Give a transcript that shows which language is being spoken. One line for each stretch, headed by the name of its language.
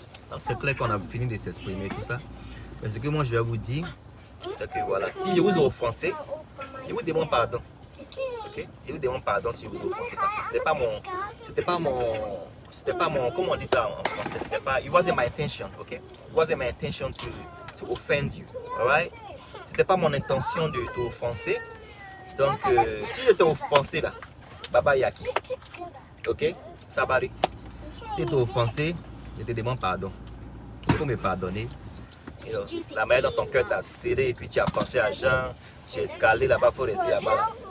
French: Donc c'est clair qu'on a fini de s'exprimer tout ça. Mais ce que moi je vais vous dire, c'est que voilà, si je vous ai offensé, je vous demande pardon. Ok? Je vous demande pardon si je vous ai offensé parce que c'était pas mon, comment on dit ça en français, c'était pas,
English: it wasn't my intention,
French: ok?
English: It wasn't my intention to offend you, alright?
French: C'était pas mon intention de t'offenser. Donc, si je t'ai offensé là, Baba Yaki, ok? Sabari. Si je t'ai offensé, je te demande pardon. Il faut me pardonner.
English: You know,
French: la manière dont ton cœur t'a serré et puis tu as pensé à Jean, tu es calé là-bas, il faut rester là-bas.